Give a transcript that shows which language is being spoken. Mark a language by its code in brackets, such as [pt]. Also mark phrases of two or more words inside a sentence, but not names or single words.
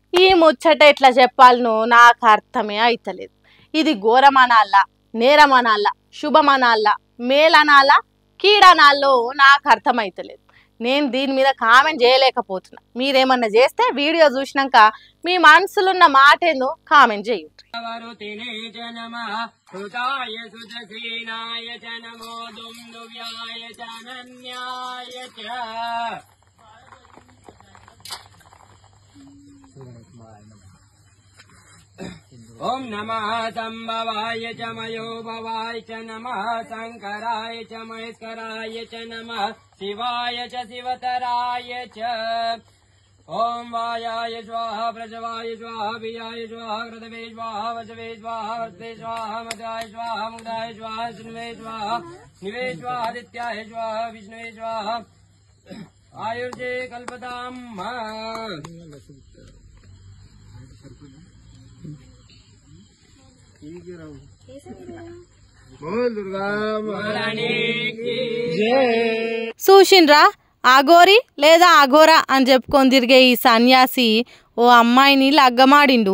[te] ఈ ముచ్చట ఎట్లా చెప్పాలనో నాకు అర్థమే అయితలేదు. ఇది ఘోరమనాలా, నేరమనాలా, శుభమనాలా, మేలనాలా, కీడనాల్లో నాకు అర్థమైతలేదు. నేను దీని మీద కామెంట్ చేయలేకపోతున్నా. మీరేమన్నా చేస్తే వీడియో చూసినాక మీ మనసులున్న మాట ఏందో కామెంట్ చేయండి. [sa] ओम नमः संभवाय च मयो भवाय च नमः शंकराय च महेश्वराय च नमः शिवाय च शिवतराय च ओम वायाय स्वाहा प्रजवाय स्वाहा वियाय स्वाहा कृतवे स्वाहा वचवे स्वाहा वर्ते स्वाहा मदाय स्वाहा मुदाय स्वाहा सुनवे स्वाहा निवे स्वाहा आदित्याय स्वाहा विष्णुवे स्वाहा आयुर्जे कल्पताम् [te] చూసిండ్రా, అఘోరి లేదా అఘోరా అని చెప్పుకొని తిరిగే ఈ సన్యాసి ఓ అమ్మాయిని లగ్గమాడిండు.